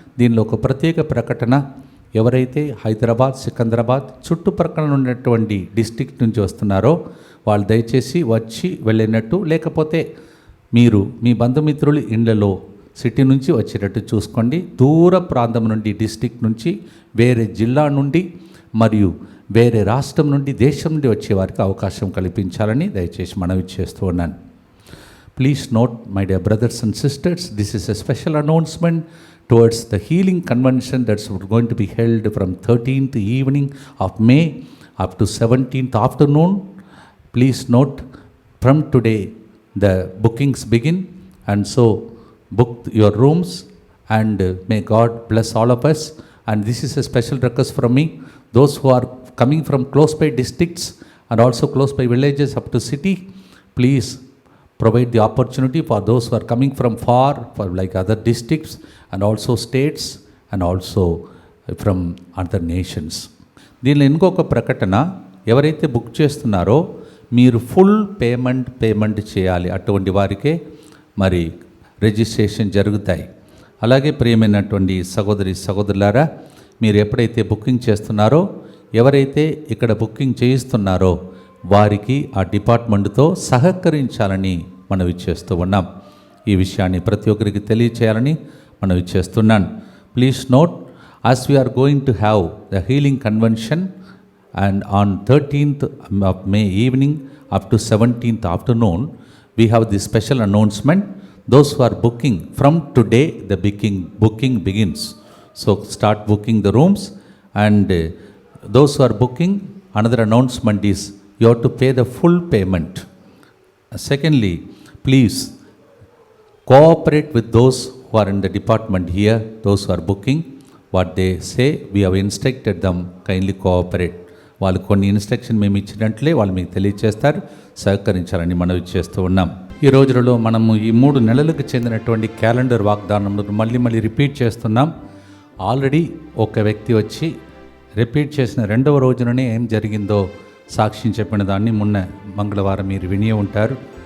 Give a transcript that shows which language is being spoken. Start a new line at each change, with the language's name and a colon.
Telugu: దీనిలో ఒక ప్రత్యేక ప్రకటన, ఎవరైతే హైదరాబాద్, సికింద్రాబాద్ చుట్టుప్రక్కల ఉన్నటువంటి డిస్ట్రిక్ట్ నుంచి వస్తున్నారో వాళ్ళు దయచేసి వచ్చి వెళ్ళినట్టు, లేకపోతే మీరు మీ బంధుమిత్రులు ఇళ్లలో సిటీ నుంచి వచ్చేటట్టు చూసుకోండి. దూర ప్రాంతం నుండి, డిస్ట్రిక్ట్ నుంచి, వేరే జిల్లా నుండి మరియు వేరే రాష్ట్రం నుండి, దేశం నుండి వచ్చే వారికి అవకాశం కల్పించాలని దయచేసి మనవి చేస్తూ ఉన్నాను.
English: Please note, my dear brothers and sisters, this is a special announcement towards the healing convention that's going to be held from 13th evening of May up to 17th afternoon. Please note, from today the bookings begin, and so book your rooms, and may God bless all of us. And this is a special request from me. Those who are coming from close by districts and also close by villages up to city, please provide the opportunity for those who are coming from far, for like other districts and also states and also from other nations.
Telugu: దీనిలో ఇంకొక ప్రకటన, ఎవరైతే book చేస్తున్నారో మీరు full payment చేయాలి. అటువంటి వారికే మరి రిజిస్ట్రేషన్ జరుగుతాయి. అలాగే ప్రియమైనటువంటి సహోదరి సహోదరులారా, మీరు ఎప్పుడైతే బుకింగ్ చేస్తున్నారో, ఎవరైతే ఇక్కడ బుకింగ్ చేయిస్తున్నారో వారికి ఆ డిపార్ట్మెంట్తో సహకరించాలని మనవి చేస్తూ ఉన్నాం. ఈ విషయాన్ని ప్రతి ఒక్కరికి తెలియచేయాలని మనవి చేస్తున్నాను.
English: Please note, as we are going to have the healing convention and on 13th of May evening up to 17th afternoon, we have this special announcement. Those who are booking from today, the booking begins. So start booking the rooms, and those who are booking, another announcement is you have to pay the full payment. Secondly, please cooperate with those who are in the department here, those who are booking. What they say, we have instructed them, kindly cooperate.
Telugu: వాళ్ళు కొన్ని instruction మేము ఇచ్చినట్లే వాళ్ళు మీకు తెలియచేస్తారు, సహకరించాలని మనవి చేస్తూ ఉన్నాం. ఈ రోజులలో మనము ఈ 3 నెలలకు చెందినటువంటి క్యాలెండర్ వాగ్దానములను మళ్ళీ రిపీట్ చేస్తున్నాం. ఆల్రెడీ ఒక వ్యక్తి వచ్చి రిపీట్ చేసిన 2వ రోజుననే ఏం జరిగిందో సాక్ష్యం చెప్పిన దాన్ని మొన్న మంగళవారం మీరు విని ఉంటారు.